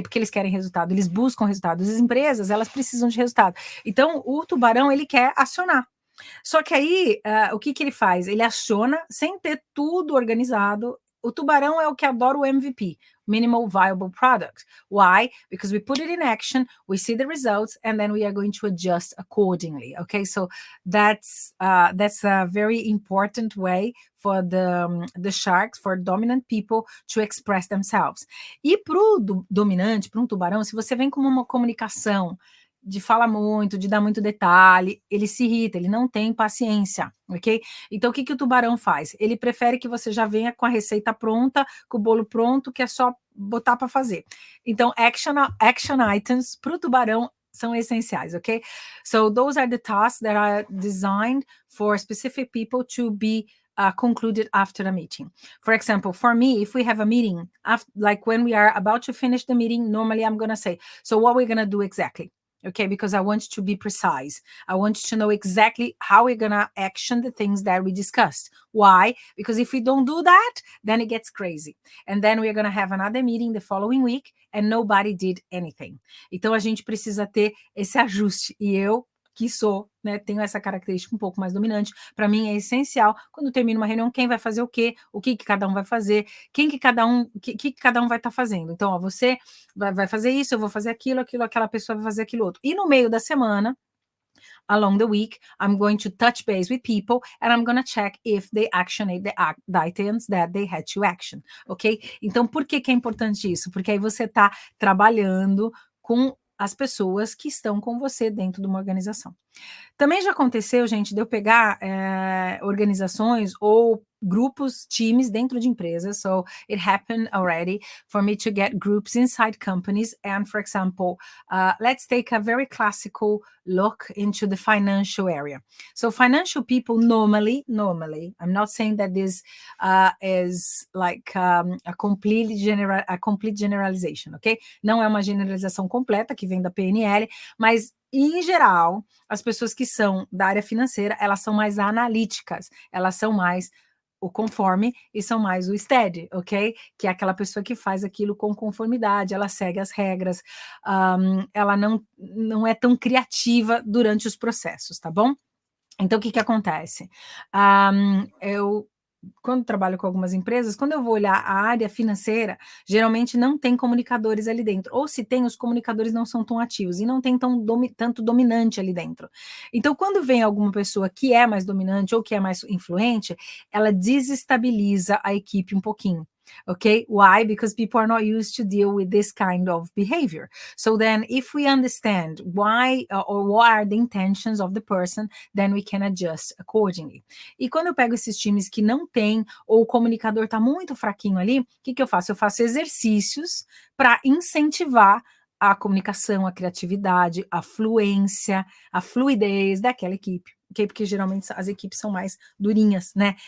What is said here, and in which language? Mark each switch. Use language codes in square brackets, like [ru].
[pt] Porque eles querem resultado, eles buscam resultado. As empresas, elas precisam de resultado. Então, o tubarão, ele quer acionar. Só que aí, o que ele faz? Ele aciona sem ter tudo organizado. O tubarão é o que adora o MVP, Minimal Viable Product. [en] Why? Because we put it in action, we see the results, and then we are going to adjust accordingly. Okay, so that's a very important way for the sharks, for dominant people to express themselves. [pt] E para o dominante, para um tubarão, se você vem com uma comunicação de falar muito, de dar muito detalhe, ele se irrita, ele não tem paciência, ok? Então, o que o tubarão faz? Ele prefere que você já venha com a receita pronta, com o bolo pronto, que é só botar para fazer. Então, action items para o tubarão são essenciais, ok? [en] So, those are the tasks that are designed for specific people to be concluded after a meeting. For example, for me, if we have a meeting, like when we are about to finish the meeting, normally I'm going to say, so what we're going to do exactly? Okay, because I want to be precise. I want to know exactly how we're going to action the things that we discussed. Why? Because if we don't do that, then it gets crazy. And then we're going to have another meeting the following week and nobody did anything. [pt] Então, a gente precisa ter esse ajuste. E eu que sou, né, tenho essa característica um pouco mais dominante, para mim é essencial, quando termina uma reunião, quem vai fazer o quê, o que cada um vai fazer, que cada um vai estar fazendo. Então, ó, você vai fazer isso, eu vou fazer aquilo, aquela pessoa vai fazer aquilo outro. E no meio da semana, [en] along the week, I'm going to touch base with people and I'm going to check if they actioned the items that they had to action, ok? [pt] Então, por que é importante isso? Porque aí você está trabalhando com as pessoas que estão com você dentro de uma organização. Também já aconteceu, gente, de eu pegar organizações ou grupos, times dentro de empresas. [en] So it happened already for me to get groups inside companies. And for example, let's take a very classical look into the financial area. So financial people normally, I'm not saying that this is like a complete generalization, ok? [pt] Não é uma generalização completa que vem da PNL, mas em geral, as pessoas que são da área financeira, elas são mais analíticas, elas são mais o conforme e são mais o steady, ok? Que é aquela pessoa que faz aquilo com conformidade, ela segue as regras, ela não é tão criativa durante os processos, tá bom? Então, o que acontece? Eu quando trabalho com algumas empresas, quando eu vou olhar a área financeira, geralmente não tem comunicadores ali dentro. Ou se tem, os comunicadores não são tão ativos e não tem tanto dominante ali dentro. Então, quando vem alguma pessoa que é mais dominante ou que é mais influente, ela desestabiliza a equipe um pouquinho. [en] Okay, why? Because people are not used to deal with this kind of behavior. So then, if we understand why or what are the intentions of the person, then we can adjust accordingly. [pt] E quando eu pego esses times que não tem, ou o comunicador está muito fraquinho ali, o que eu faço? Eu faço exercícios para incentivar a comunicação, a criatividade, a fluência, a fluidez daquela equipe. Okay? Porque geralmente as equipes são mais durinhas, né?